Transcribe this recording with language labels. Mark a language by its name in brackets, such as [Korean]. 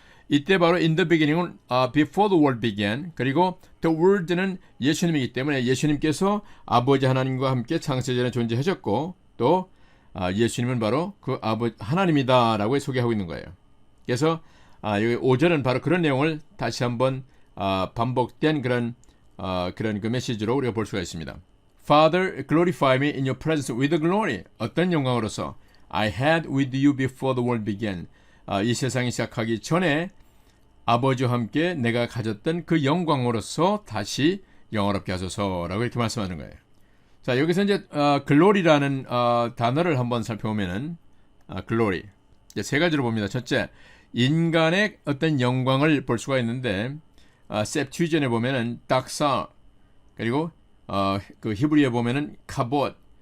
[Korean] 이때 바로 [English] in the beginning [Korean] 은 [English] before the world began [Korean] 그리고 [English] the word [Korean] 는 예수님이기 때문에 예수님께서 아버지 하나님과 함께 창세전에 존재하셨고 또 예수님은 바로 그 아버지 하나님이다라고 소개하고 있는 거예요. 그래서 여기 5절은 바로 그런 내용을 다시 한번 반복된 그런 그 메시지로 우리가 볼 수가 있습니다. [English] Father, glorify me in your presence with the glory. [Korean] 어떤 영광으로서 [English] I had with you before the world began. [Korean] 이 세상이 시작하기 전에 아버지와 함께 내가 가졌던 그 영광으로서 다시 영원롭게 하소서라고 이렇게 말씀하는 거예요. 자, 여기서 이제 glory라는 단어를 한번 살펴보면은 glory 이제 세 가지로 봅니다. 첫째, 인간의 어떤 영광을 볼 수가 있는데 셉튜전에 보면은 daksa 그리고 그 히브리어에 보면은 카봇.